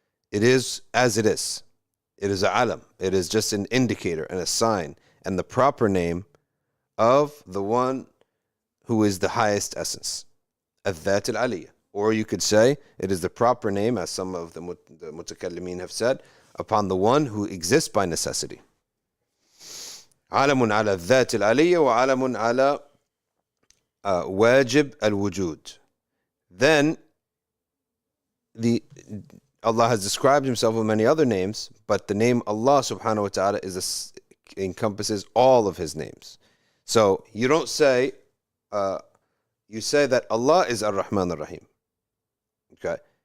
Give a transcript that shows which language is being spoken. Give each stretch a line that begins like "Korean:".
English: It is as it is. It is a alam. It is just an indicator and a sign and the proper name of the one who is the highest essence.
Arabic: الذات العلية.
English: Or you could say it is the proper name, as some of the mutakallimin have said, upon the one who exists by necessity.
Arabic: علم على الذات العلية وعلم على واجب الوجود.
English: Then Allah has described himself with many other names, but the name Allah subhanahu wa ta'ala encompasses all of his names. So you don't say, you say that Allah is Ar-Rahman Ar-Rahim. Okay?